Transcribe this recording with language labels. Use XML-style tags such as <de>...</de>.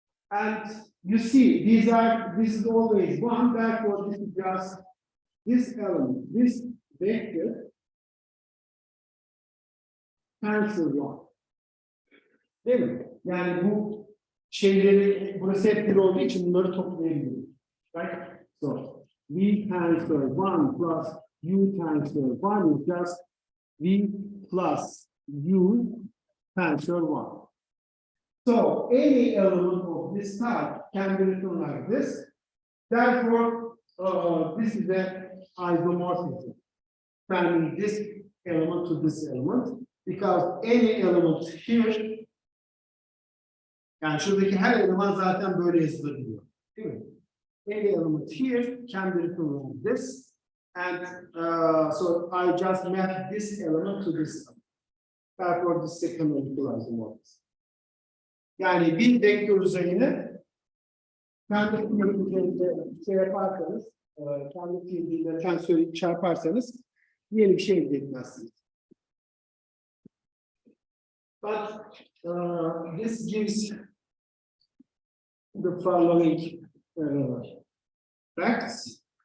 <en>And you see, this is always 1, therefore this is just this element, this vector, tensor 1.</en> <tr>Değil mi? Yani bu şeyleri, burası hep bir olduğu için bunları toplayabiliriz.</tr> <en>Right? So, V tensor 1 plus U tensor 1 is just V plus U tensor 1. So, any element of this type can be written like this. Therefore, this is the isomorphism. Turning this element to this element. Because any element here,</en> <tr>yani şuradaki her eleman zaten böyle yazılabiliyor. Değil mi?</tr> <en>Any element here can be written like this. And so I just map this element to this element. Therefore, this is a canonical isomorphism.</en> <tr>Yani bir vektör üzerine kendi fiilinde şey yaparsanız, kendi fiilinde tensörü çarparsanız yeni bir şey elde etmezsiniz.</tr> <en>But this gives the following facts.</en>